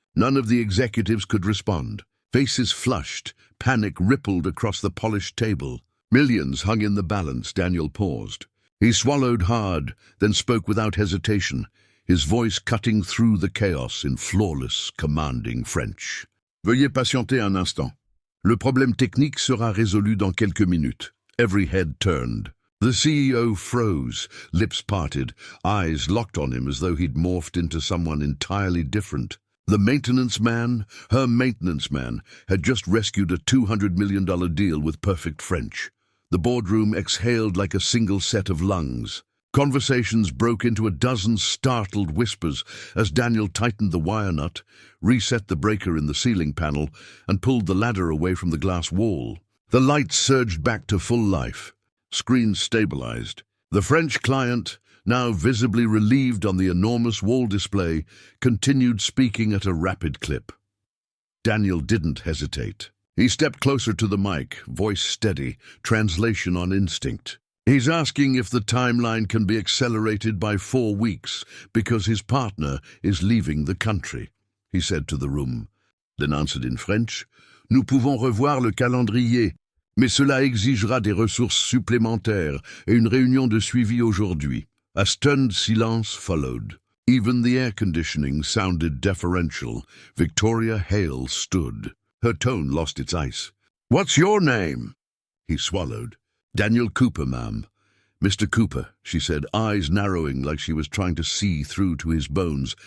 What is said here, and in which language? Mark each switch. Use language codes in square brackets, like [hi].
[en] None of the executives could respond. Faces flushed, panic rippled across the polished table. Millions hung in the balance. Daniel paused. He swallowed hard, then spoke without hesitation, his voice cutting through the chaos in flawless, commanding French. [fr] "Veuillez patienter un instant. Le problème technique sera résolu dans quelques minutes." [en] Every head turned. The CEO froze, lips parted, eyes locked on him as though he'd morphed into someone entirely different. The maintenance man, her maintenance man, had just rescued a $200 million deal with perfect French. The boardroom exhaled like a single set of lungs. Conversations broke into a dozen startled whispers as Daniel tightened the wire nut, reset the breaker in the ceiling panel, and pulled the ladder away from the glass wall. The lights surged back to full life. Screens stabilized. The French client, now visibly relieved on the enormous wall display, continued speaking at a rapid clip. Daniel didn't hesitate. He stepped closer to the mic, voice steady, translation on instinct. "He's asking if the timeline can be accelerated by 4 weeks because his partner is leaving the country," he said to the room. Then answered in French, [fr] "Nous pouvons revoir le calendrier, mais cela exigera des ressources supplémentaires et une réunion de suivi aujourd'hui." [en] A stunned silence followed. Even the air conditioning sounded deferential. Victoria Hale stood. Her tone lost its ice. "What's your name?" He swallowed. "Daniel Cooper, ma'am." "Mr. Cooper," she said, eyes narrowing like she was trying to see through to his bones.